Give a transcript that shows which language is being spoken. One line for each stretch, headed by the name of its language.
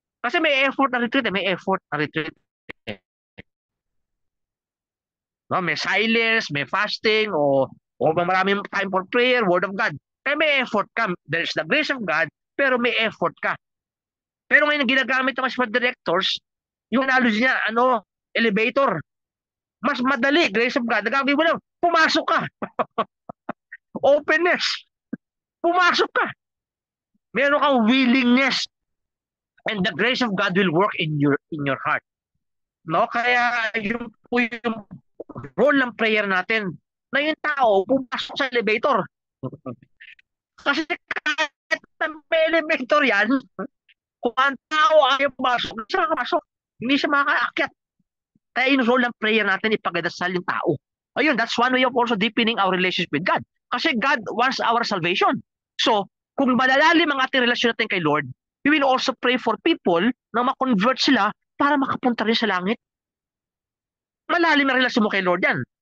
Filipino: Kasi may effort na retreat may effort na retreat. No, may silence, may fasting, o maraming time for prayer, word of God. Kaya may effort ka.
English: There's the grace of God,
Filipino: pero may effort ka. Pero ngayon, ginagamit ng mga directors, yung analogy niya, elevator. Mas madali, grace of God. Nagagawin mo lang, pumasok ka. Openness. Pumasok ka. Meron kang willingness.
English: And the grace of God will work in your heart.
Filipino: No? Kaya yung po yung role ng prayer natin na yung tao pumasok sa elevator. Kasi kahit may elevator yan, kung ang tao ayaw pumasok, hindi siya makapasok. Hindi siya makakaakyat. Kaya yung role ng prayer natin, ipagadasal yung tao.
English: Ayun, that's one way of also deepening our relationship with God. Kasi God wants our salvation.
Filipino: So, kung malalalim ang ating relasyon natin kay Lord,
English: we will also pray for people
Filipino: na ma-convert sila para makapunta rin sa langit. Malalim ang relasyon mo kay Lord yan.